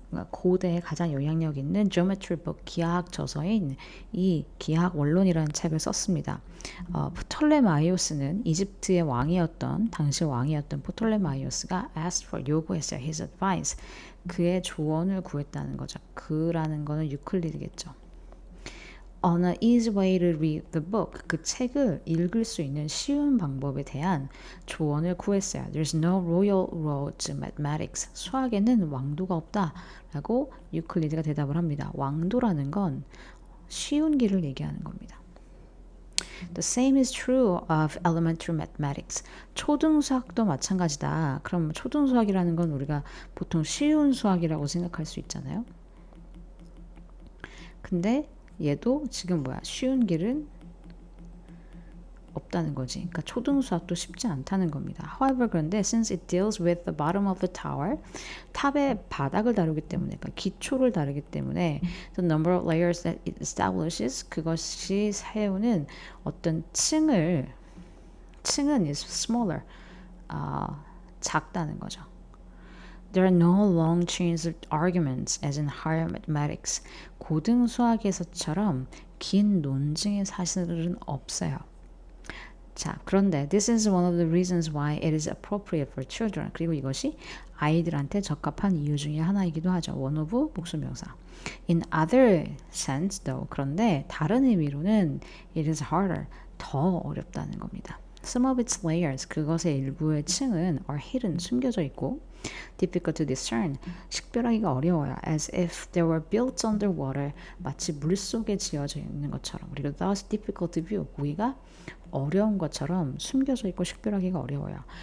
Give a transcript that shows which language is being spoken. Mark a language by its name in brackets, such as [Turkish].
[Korean] 고대에 가장 영향력 있는 [English] geometry book [Korean] 기하학 저서인 이 기하학 원론이라는 책을 썼습니다. 프톨레마이오스는 이집트의 왕이었던 당시 왕이었던 프톨레마이오스가 [English] asked for [Korean] 요구했어요. [English] his advice. [Korean] 그의 조언을 구했다는 거죠. 그라는 거는 유클리드겠죠. [English] On an easy way to read the book. [Korean] 그 책을 읽을 수 있는 쉬운 방법에 대한 조언을 구했어요. [English] There's no royal road to mathematics. [Korean] 수학에는 왕도가 없다. 라고 유클리드가 대답을 합니다. 왕도라는 건 쉬운 길을 얘기하는 겁니다. [English] The same is true of elementary mathematics. [Korean] 초등수학도 마찬가지다. 그럼 초등수학이라는 건 우리가 보통 쉬운 수학이라고 생각할 수 있잖아요. 근데 얘도 지금 뭐야? 쉬운 길은 없다는 거지. 그러니까 초등수학도 쉽지 않다는 겁니다. [English] However, [Korean] 그런데 [English] since it deals with the bottom of the tower, [Korean] 탑의 바닥을 다루기 때문에, [English] 그러니까 기초를 다루기 때문에 the number of layers that it establishes, [Korean] 그것이 세우는 어떤 층은 [English] is smaller, [Korean] 작다는 거죠. [English] There are no long chains of arguments as in higher mathematics. [Korean] 고등 수학에서처럼 긴 논증의 사실은 없어요. 자, 그런데 [English] this is one of the reasons why it is appropriate for children. [Korean] 그리고 이것이 아이들한테 적합한 이유 중에 하나이기도 하죠. [English] one of [Korean] 복수명사. [English] In other sense, though, [Korean] 그런데 다른 의미로는 [English] it is harder. [Korean] 더 어렵다는 겁니다. [English] Some of its layers, [Korean] 그것의 일부의 층은 [English] are hidden, [Korean] 숨겨져 있고 [English] difficult to discern, [Korean] 식별하기가 어려워요. [English] As if they were built underwater, [Korean] 마치 물속에 지어져 있는 것처럼. 그리고 [English] thus difficult to view, [Korean] 보기가 어려운 것처럼 숨겨져 있고 식별하기가 어려워요.